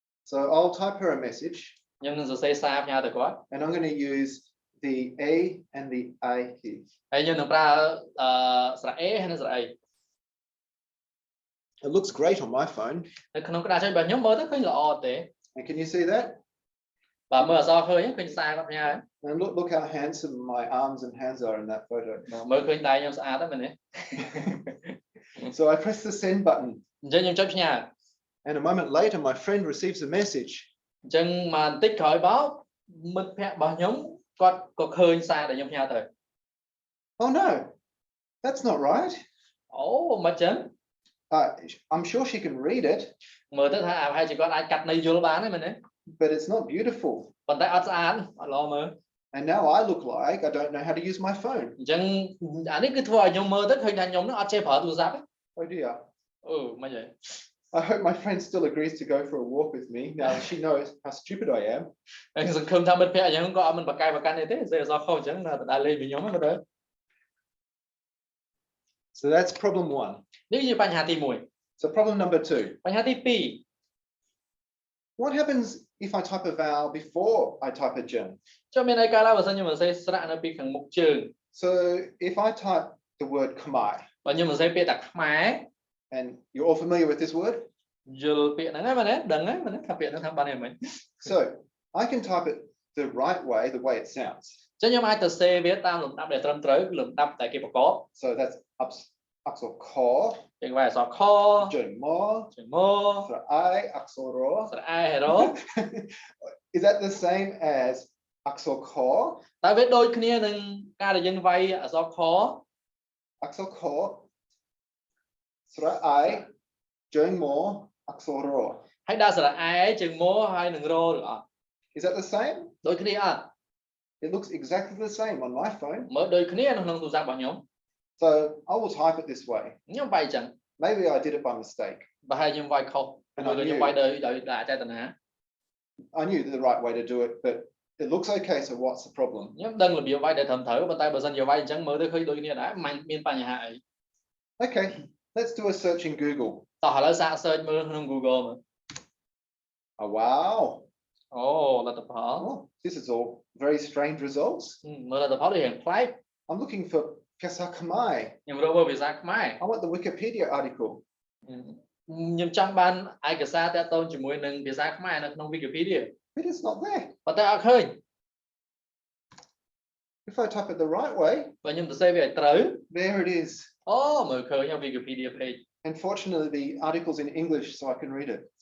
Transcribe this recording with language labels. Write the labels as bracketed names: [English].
[English] So I'll type her a message [Khmer] ខ្ញុំនឹងសរសេរសារផ្ញើទៅគាត់ [English] and I'm going to use the A and the I keys. [Khmer] ហើយខ្ញុំនឹងប្រើស្រអ A ហើយនិងស្រអី [English] It looks great on my phone. [Khmer] នៅក្នុងក្តារចុចរបស់ខ្ញុំមើលទៅឃើញល្អទេ [English] And can you see that? [Khmer] បាទមើលអក្សរឃើញឃើញសារគាត់ផ្ញើ [English] And look how handsome my arms and hands are in that photo. [Khmer] មើលឃើញដៃខ្ញុំស្អាតទេមែនទេ [English] So I press the send button. [Khmer] អញ្ចឹងខ្ញុំចុចផ្ញើ [English] And a moment later my friend receives a message. [Khmer] អញ្ចឹងមកបន្តិចក្រោយមកមិត្តភក្តិរបស់ខ្ញុំគាត់ក៏ឃើញសារដែលខ្ញុំផ្ញើទៅ [English] Oh no. That's not right. [Khmer] អូមិនចឹង [English] I'm sure she can read it. [Khmer] មើលទៅថាប្រហែលជាគាត់អាចកាត់ន័យយល់បានទេមែនទេ [English] But it's not beautiful. [Khmer] ប៉ុន្តែអត់ស្អាតអត់ល្អមើល [English] And now I look like I don't know how to use my phone. [Khmer] អញ្ចឹងអានេះគឺធ្វើឲ្យខ្ញុំមើលទៅឃើញថាខ្ញុំនឹងអត់ចេះប្រើទូរស័ព្ទទេ [English] Oh dear. [Khmer] អូមិនទេ [English] I hope my friend still agrees to go for a walk with me now that she knows how stupid I am. [Khmer] សង្ឃឹមថាមិត្តភក្តិអញ្ចឹងក៏អត់មិនបកកាយបកាន់ទេសេអសខុសអញ្ចឹងនៅតែលេងពីខ្ញុំហ្នឹងមើលទៅ [English] So that's problem 1. [Khmer] នេះជាបញ្ហាទី [English] So problem number 2. [Khmer] 1បញ្ហាទី [English] What happens if I type a vowel before I type a germ? [Khmer] 2ចុះមានអីកើតឡើងបើសិនខ្ញុំសរសេរស្រៈនៅពីខាងមុខជើង [English] So if I type the word Khmer, [Khmer] បើខ្ញុំសរសេរពាក្យថាខ្មែរ [English] and you're all familiar with this word? [Khmer] យល់ពាក្យហ្នឹងហើយមែនទេដឹងហើយមែនទេថាពាក្យហ្នឹងថាបានយ៉ាងម៉េច [English] So I can type it the right way, the way it sounds. [Khmer] អញ្ចឹងខ្ញុំអាចទៅសេវាតាមលំដាប់ដែលត្រឹមត្រូវលំដាប់តែគេប្រកប [English] So that's Aksor Kor, [Khmer] ចឹងវាអក្សរខ [English] Germ Mo, [Khmer] ជើងមក [English] Sra I, Aksor Ro. [Khmer] ស្រែហេរ៉ូ [English] Is that the same as Aksor Kor? [Khmer] តើវាដូចគ្នានឹងការដែលយើងវាយអក្សរខ [English] Aksor Kor, Sra I, Germ Mo, Aksor Ro. [Khmer] ហើយដាក់ស្រែជើងមកហើយនឹងរឬអត់ [English] Is that the same? [Khmer] ដូចគ្នាអត់ [English] It looks exactly the same on my phone. [Khmer] មើលដូចគ្នានៅក្នុងទូរស័ព្ទរបស់ខ្ញុំ [English] So I will type it this way. [Khmer] ខ្ញុំវាយចឹង [English] Maybe I did it by mistake. [Khmer] បើហើយខ្ញុំវាយខុសខ្ញុំវាយដោយអចេតនា [English] I knew the right way to do it, but it looks okay, so what's the problem? [Khmer] ខ្ញុំដឹងរបៀបវាយដែលត្រឹមត្រូវប៉ុន្តែបើសិនជាវាយអញ្ចឹងមើលទៅឃើញដូចគ្នាដែរមិនមានបញ្ហាអី [English] Okay, let's do a search in Google. [Khmer] តោះឥឡូវសាក search មើលក្នុង Google មើល [English] Oh, wow. [Khmer] អូលទ្ធផល [English] Oh, this is all very strange results. [Khmer] មើលលទ្ធផលរៀងប្លែក [English] I'm looking for Phasa Khmer. [Khmer] ខ្ញុំរកមើលភាសាខ្មែរ [English] I want the Wikipedia article. [Khmer] ខ្ញុំចង់បានឯកសារទាក់ទងជាមួយនឹងភាសាខ្មែរនៅក្នុង Wikipedia [English] But it's not there. [Khmer] ប៉ុន្តែអត់ឃើញ [English] If I type it the right way, [Khmer] បើខ្ញុំសរសេរវាឲ្យត្រូវ [English] there it is. [Khmer] អូមើលឃើញ Wikipedia page [English] Unfortunately, the article's in English, so I can read it.